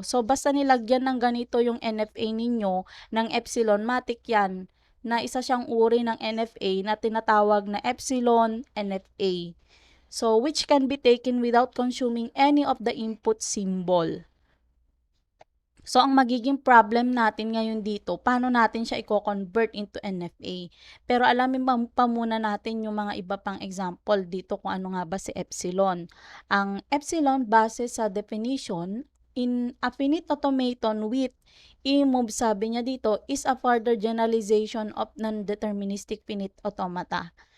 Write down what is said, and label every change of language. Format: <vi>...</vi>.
<tl>So, basta nilagyan ng ganito yung NFA ninyo ng epsilon, matik yan na isa siyang uri ng NFA na tinatawag na Epsilon NFA.</tl> <en>So, which can be taken without consuming any of the input symbol.</en> <tl>So, ang magiging problem natin ngayon dito, paano natin siya i-convert into NFA. Pero alamin pa muna natin yung mga iba pang example dito kung ano nga ba si epsilon.</tl> <en>Ang epsilon, base sa definition, in a finite automaton with e-move,</en> <tl>sabi niya dito,</tl> <en>is a further generalization of non-deterministic finite automata.</en>